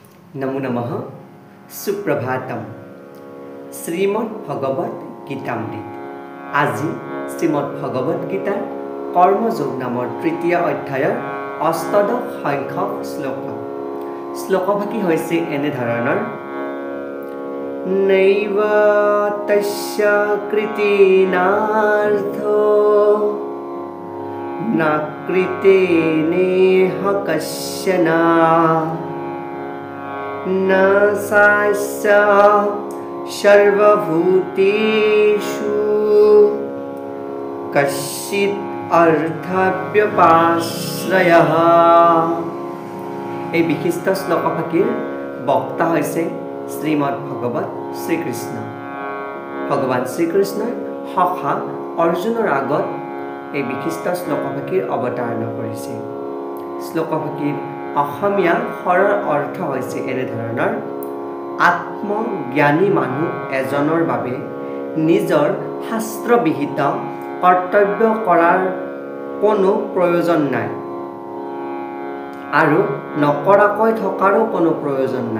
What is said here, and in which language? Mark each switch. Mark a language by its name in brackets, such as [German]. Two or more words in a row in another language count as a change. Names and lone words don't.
[Sanskrit] नमो नमः सुप्रभातम श्रीमद् भगवत गीतामृत [Assamese] আজি শ্রীমদ্ ভগৱত গীতাৰ কৰ্মযোগ নামৰ তৃতীয় অধ্যায়ৰ অষ্টদশ সংখ্যক শ্লোকভাগী হৈছে এনে ধৰণৰ [Sanskrit] নৈব তস্য কৃতেনাৰ্থো ন কৃতেনেহ কশ্যন न सास्य सर्वभूतेषु कश्चित् अर्थव्यपाश्रयः। [Assamese] এই বিশিষ্ট শ্লোকভাগীৰ বক্তা হৈছে শ্ৰীমদ্ ভগৱত শ্ৰীকৃষ্ণ। ভগৱান শ্ৰীকৃষ্ণই সখা অৰ্জুনৰ আগত এই বিশিষ্ট শ্লোকভাগীৰ অৱতাৰণা কৰিছে। শ্লোকভাগীৰ অসমীয়া সৰল অৰ্থ হৈছে এনে ধৰণৰ আত্মজ্ঞানী মানুহ এজনৰ বাবে নিজৰ শাস্ত্ৰবিহিত কৰ্তব্য কৰাৰ কোনো প্ৰয়োজন নাই আৰু নকৰাকৈ থকাৰো কোনো প্ৰয়োজন নাই।